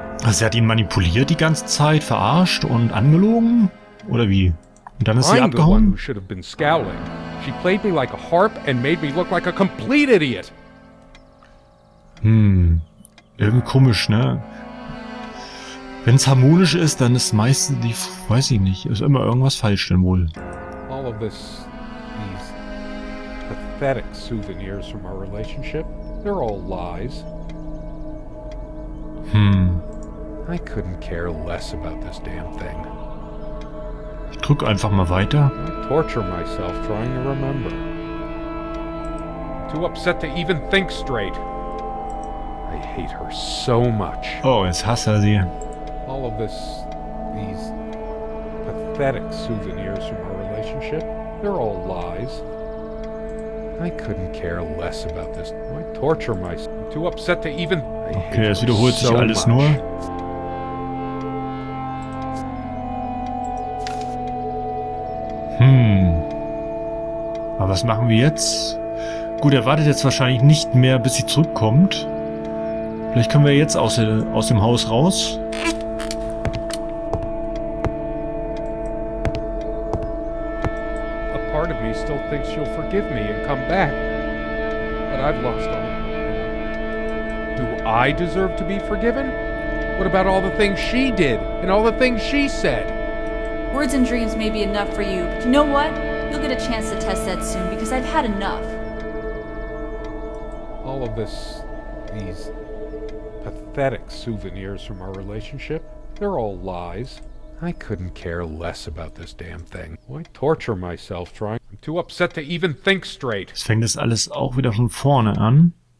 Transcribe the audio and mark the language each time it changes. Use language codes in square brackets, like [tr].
[de] Sie hat ihn manipuliert die ganze Zeit, verarscht und angelogen? Oder wie? Und dann ist sie [en] I'm the one [de] abgehauen? [en] who should have been scowling. She played me like a harp and made me look like a complete idiot. [de] Irgendwie komisch, ne? Wenn es harmonisch ist, dann ist meistens die, weiß ich nicht, ist immer irgendwas falsch denn wohl. [en] All of these pathetic souvenirs from our relationship, they're all lies. I couldn't care less about this damn thing. [de] Ich drück einfach mal weiter. [en] I torture myself trying to remember. Too upset to even think straight. I hate her so much. [de] Oh, jetzt hasst er sie. [en] All of these pathetic souvenirs from our relationship, they're all lies. I couldn't care less about this. I torture myself. Too upset to even... [de] Okay, es wiederholt sich alles nur. Aber was machen wir jetzt? Gut, er wartet jetzt wahrscheinlich nicht mehr, bis sie zurückkommt. Vielleicht können wir jetzt aus dem Haus raus. [en] A part of me still thinks she'll forgive me and come back. But I've lost all. Do I deserve to be forgiven? What about all the things she did and all the things she said? Words and dreams may be enough for you, but you know what? You'll get a chance to test that soon because I've had enough. All of these pathetic souvenirs from our relationship, they're all lies. I couldn't care less about this damn thing. Why torture myself trying? I'm too upset to even think straight. [de] Jetzt fängt das alles auch wieder von vorne an.